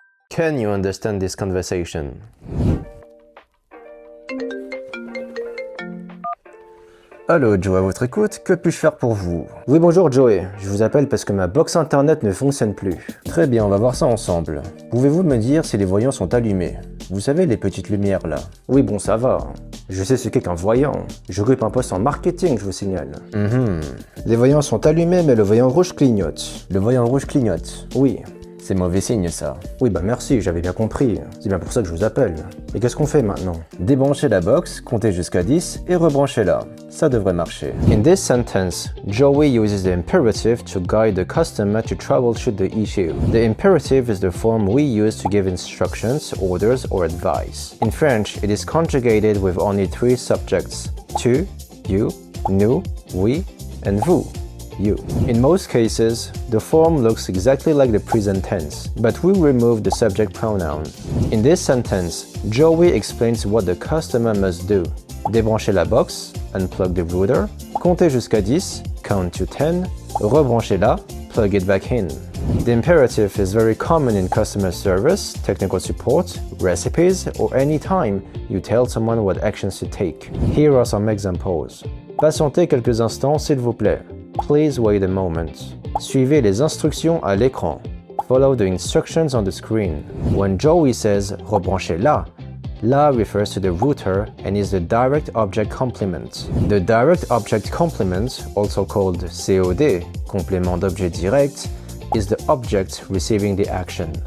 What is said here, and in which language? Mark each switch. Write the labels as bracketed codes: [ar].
[en] Can you understand this conversation? [fr] Allô, Joe à votre écoute, que puis-je faire pour vous? Oui, bonjour Joey, je vous appelle parce que ma box internet ne fonctionne plus. Très bien, on va voir ça ensemble. Pouvez-vous me dire si les voyants sont allumés? Vous savez, les petites lumières là? Oui, bon, ça va. Je sais ce qu'est qu'un voyant. J'occupe un poste en marketing, je vous signale. Les voyants sont allumés, mais le voyant rouge clignote. Le voyant rouge clignote? Oui. C'est mauvais signe ça. Oui bah merci, j'avais bien compris. C'est bien pour ça que je vous appelle. Et qu'est-ce qu'on fait maintenant? Débranchez la box, comptez jusqu'à 10 et rebranchez-la. Ça devrait marcher. [en] In this sentence, Joey uses the imperative to guide the customer to troubleshoot the issue. The imperative is the form we use to give instructions, orders, or advice. In French, it is conjugated with only 3 subjects: tu, you, nous, we, and vous. You. In most cases, the form looks exactly like the present tense, but we remove the subject pronoun. In this sentence, Joey explains what the customer must do. [fr] Débranchez la box, [en] unplug the router, [fr] comptez jusqu'à 10, [en] count to 10, [fr] rebranchez-la, [en] plug it back in. The imperative is very common in customer service, technical support, recipes, or any time you tell someone what actions to take. Here are some examples. [fr] Patientez quelques instants, s'il vous plaît. [en] Please wait a moment. [fr] Suivez les instructions à l'écran. [en] Follow the instructions on the screen. When Joey says rebranchez-la, la refers to the router and is the direct object complement. The direct object complement, also called COD, complément d'objet direct, is the object receiving the action.